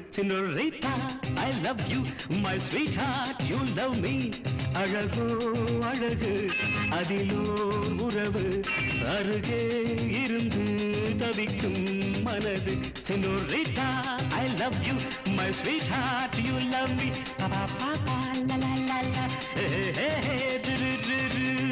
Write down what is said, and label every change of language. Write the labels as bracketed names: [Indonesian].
[English] Senorita, I love you, my sweetheart, you love me. [Tamil] அழகோ அழகு அதிலோர் உறவு அருகே இருந்து தவிக்கும் மனது. [English] Senorita, I love you, my sweetheart, you love me. Pa pa pa pa la la la la. Hey hey hey du du du du.